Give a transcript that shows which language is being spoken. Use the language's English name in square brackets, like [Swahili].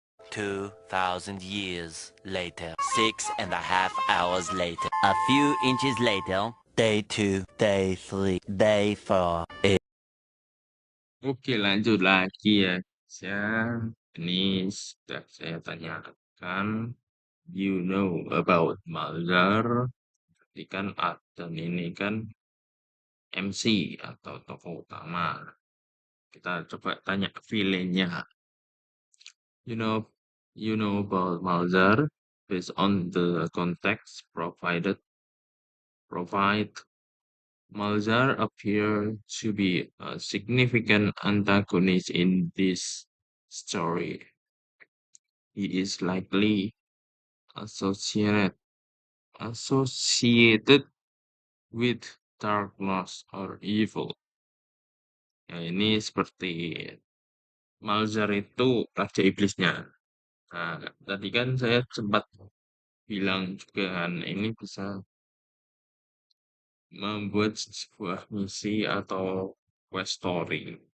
[English] 2,000 years later, 6.5 hours later, a few inches later, day 2, day 3, day 4. [Indonesian] Oke, lanjut lagi ya. Ya, ini sudah saya tanyakan. [English] You know about Mulder. [Indonesian] Berarti kan dan ini kan MC atau tokoh utama. Kita coba tanya villainnya. [English] You know, you know about Mulder based on the context provide. Mulder appears to be a significant antagonist in this story. He is likely associated associated with darkness or evil. [Indonesian] Ya, ini seperti Malzar itu raja iblisnya. Nah, tadi kan saya sempat bilang juga kan ini bisa membuat sebuah misi atau quest story.